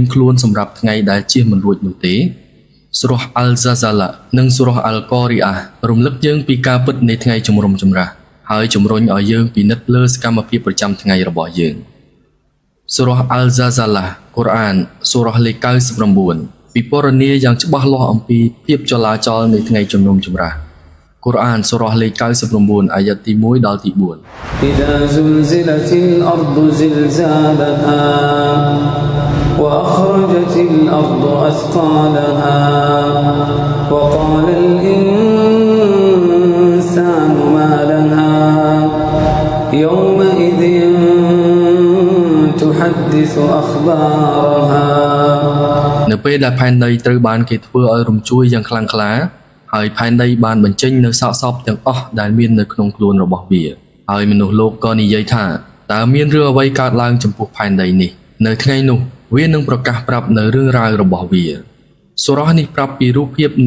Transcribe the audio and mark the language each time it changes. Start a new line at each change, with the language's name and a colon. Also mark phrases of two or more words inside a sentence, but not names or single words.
Khmer: ខ្លួនសម្រាប់ថ្ងៃដែលជៀសមិនរួចនោះទេសូរ៉ាអល់ហ្សាហ្សាឡានិងសូរ៉ាអល់កូរីអារំលឹកយើងពីការពិតនៃថ្ងៃជំនុំជម្រះហើយជំរុញឲ្យយើងពិនិត្យលើសកម្មភាពប្រចាំថ្ងៃរបស់យើងសូរ៉ាអល់ហ្សាហ្សាឡាកូរ៉ានសូរ៉ាលេខ99ពិពណ៌នាយ៉ាងច្បាស់លាស់អំពីភាពចលាចលនៃថ្ងៃជំនុំជម្រះកូរ៉ានសូរ៉ាលេខ99អាយ៉ាត់ទី1ដល់ទី4
Arabic: إذا زلزلت الأرض زلزالها وأخرجت الأرض أثقالها وقال الإنسان ما لها يومئذ تحدث أخبارها
Khmer: នៅពេលដែលផែនដីត្រូវបានគេធ្វើឲ្យរំជួយយ៉ាងខ្លាំងក្លាហើយផែនដីបានបញ្ចេញនៅសាកសពទាំងអស់ដែលមាននៅក្នុងខ្លួនរបស់វាហើយមនុ ស្សលោកក៏និយាយថាតើមានរឿងអ្វីកើតឡើងចំពោះផែនដីនេះនៅថ្ងៃនោះវានឹងប្រកាសប្រាប់នៅរឿងរ៉ាវរបស់វាសូរ៉ានេះប្រាប់ពីរូបភាពនៃ